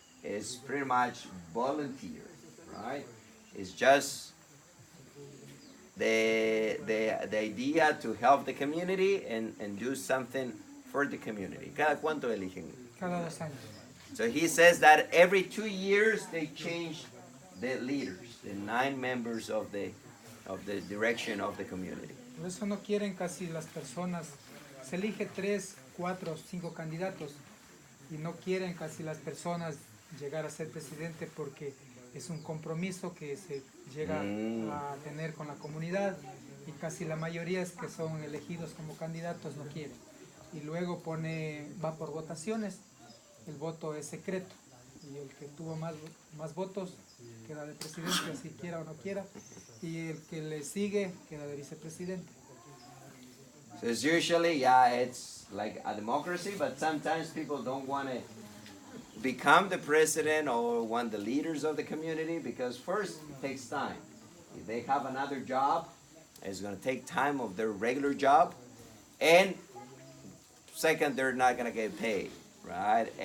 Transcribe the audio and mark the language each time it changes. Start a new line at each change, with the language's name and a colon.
English: It's pretty much volunteer, right? It's just the idea to help the community and do something for the community.
Spanish: ¿Cada cuánto eligen? Cada 2 años.
English: So he says that every 2 years they change the leaders, the 9 members of the direction of the community.
Spanish: Por eso no quieren casi las personas, se elige 3, 4, 5 candidatos y no quieren casi las personas llegar a ser presidente porque es un compromiso que se llega a tener con la comunidad y casi la mayoría es que son elegidos como candidatos no quieren. Y luego va por votaciones, el voto es secreto y el que tuvo más votos queda de presidente, así quiera o no quiera, y el que le sigue queda de vicepresidente.
English: So it's usually, yeah, it's like a democracy, but sometimes people don't want to become the president or want the leaders of the community because first it takes time. If they have another job, it's going to take time of their regular job, and second, they're not going to get paid, right?